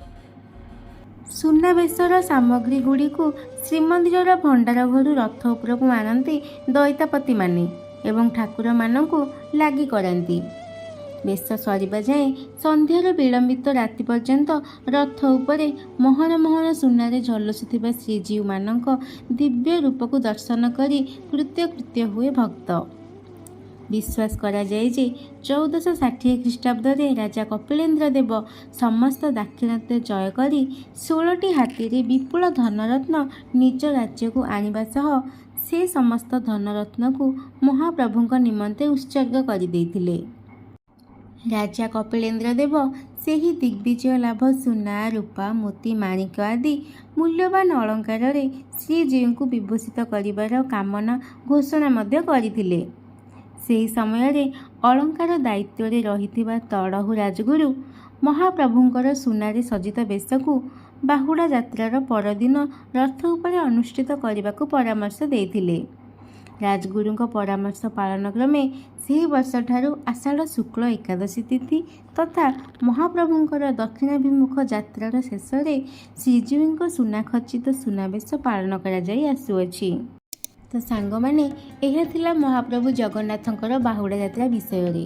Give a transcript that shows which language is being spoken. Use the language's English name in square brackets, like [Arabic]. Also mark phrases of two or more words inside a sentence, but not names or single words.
[Odia] ସୁନାବେଶର ସାମଗ୍ରୀ ଗୁଡ଼ି କୁ ଶ୍ରୀମନ୍ଦିର ଭଣ୍ଡାର ଘର ରଥ ଉପରକୁ ଆଣନ୍ତି ଦଇତାପତି ମାନେ ଏବଂ ଠାକୁର ମାନଙ୍କୁ ଲାଗି କରାନ୍ତି। ବେଶ ସରିବା ଯାଏ ସନ୍ଧ୍ୟାରୁ ବିଳମ୍ବିତ ରାତି ପର୍ଯ୍ୟନ୍ତ ରଥ ଉପରେ ମୋହନ ମୋହନ ସୁନାରେ ଝଲସୁଥିବା ଶ୍ରୀଜୀଉ ମାନଙ୍କ ଦିବ୍ୟ ରୂପ କୁ ଦର୍ଶନ କରି କୃତ୍ୟ କୃତ୍ୟ ହୁଏ ଭକ୍ତ। ବିଶ୍ୱାସ କରା ଯାଏ ଯେ 1460 ଖ୍ରୀଷ୍ଟାବ୍ଦ ରାଜା କପିଳେନ୍ଦ୍ର ଦେବ ସମସ୍ତ ଦାକ୍ଷିଣାତ୍ୟ ଜୟ କରି 16ଟି ହାତୀ ବିପୁଳ ଧନରତ୍ନ ନିଜ ରାଜ୍ୟ କୁ ଆଣିବା ସହ ସେ ସମସ୍ତ ଧନରତ୍ନ କୁ ମହାପ୍ରଭୁଙ୍କ ନିମନ୍ତେ ଉତ୍ସର୍ଗ କରି ଦେଇଥିଲେ। ରାଜା କପିଳେନ୍ଦ୍ର ଦେବ ସେହି ଦିଗ୍ବିଜୟ ଲାଭ ସୁନା ରୂପା ମୋତି ମାଣିକ ଆଦି ମୂଲ୍ୟବାନ ଅଳଙ୍କାର ଶ୍ରୀଜୀଉ କୁ ବିଭୂଷିତ କରିବାର କାମନା ଘୋଷଣା ମଧ୍ୟ କରିଥିଲେ। ସେହି ସମୟ ଅଳଙ୍କାର ଦାୟିତ୍ୱ ରହିଥିବା ତଢ଼ଉ ରାଜଗୁରୁ ମହାପ୍ରଭୁଙ୍କର ସୁନାରେ ସଜିତ ବେଶ କୁ ବାହୁଡ଼ା ଯାତ୍ରାର ପରଦିନ ରଥ ଉପରେ ଅନୁଷ୍ଠିତ କରନ୍ତେ କୁ ପରାମର୍ଶ ଦେଇଥିଲେ। ରାଜଗୁରୁଙ୍କ ପରାମର୍ଶ ପାଳନ କ୍ରମେ ସେହି ବର୍ଷଠାରୁ ଆଷାଢ଼ ଶୁକ୍ଳ ଏକାଦଶୀ ତିଥି ତଥା ମହାପ୍ରଭୁଙ୍କର ଦକ୍ଷିଣାଭିମୁଖ ଯାତ୍ରାର ଶେଷରେ ଶ୍ରୀଜୀଉଙ୍କ ସୁନାଖଚିତ ସୁନାବେଶ ପାଳନ କରାଯାଇ ଆସୁଅଛି। ତ ସାଙ୍ଗମାନେ, ଏହା ଥିଲା ମହାପ୍ରଭୁ ଜଗନ୍ନାଥଙ୍କର ବାହୁଡ଼ା ଯାତ୍ରା ବିଷୟରେ।